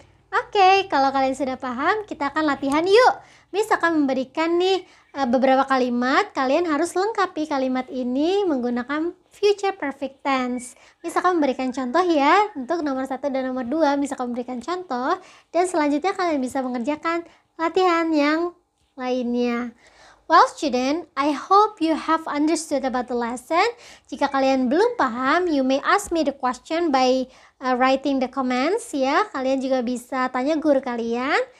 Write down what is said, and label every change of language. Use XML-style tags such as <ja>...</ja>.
<id>Oke, kalau kalian sudah paham, kita akan latihan yuk. Miss akan memberikan nih beberapa kalimat. Kalian harus lengkapi kalimat ini menggunakan future perfect tense. Miss akan memberikan contoh ya. Untuk nomor 1 dan nomor 2, Miss akan memberikan contoh. Dan selanjutnya kalian bisa mengerjakan latihan yang lainnya.</id> <en>Well student, I hope you have understood about the lesson.</en> <id>Jika kalian belum paham,</id> <en>you may ask me the question by writing the comments ya.</en> <id>Kalian juga bisa tanya guru kalian.</id>